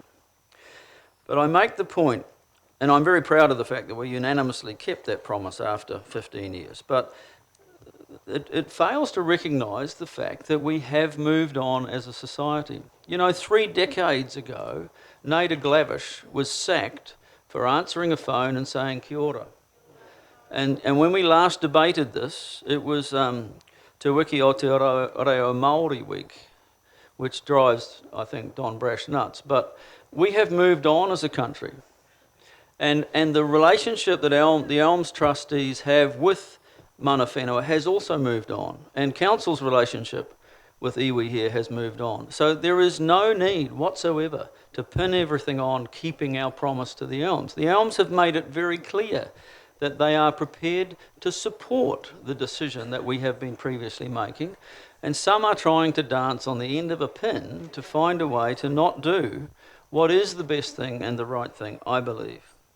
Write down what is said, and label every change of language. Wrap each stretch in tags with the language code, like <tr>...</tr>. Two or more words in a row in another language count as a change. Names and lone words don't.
<en>But I make the point, and I'm very proud of the fact that we unanimously kept that promise after 15 years, but it fails to recognise the fact that we have moved on as a society. You know, 3 decades ago, Nader Glavish was sacked for answering a phone and saying</en> <mi>kia ora.</mi> <en>And when we last debated this, it was</en> <mi>Te Wiki o Te Reo Māori</mi> <en>Week, which drives, I think, Don Brash nuts. But we have moved on as a country. And the relationship that the Elms trustees have with</en> <mi>mana whenua</mi> <en>has also moved on. And council's relationship with iwi here has moved on. So there is no need whatsoever to pin everything on keeping our promise to the Elms. The Elms have made it very clear that they are prepared to support the decision that we have been previously making, and some are trying to dance on the end of a pin to find a way to not do what is the best thing and the right thing, I believe.</en>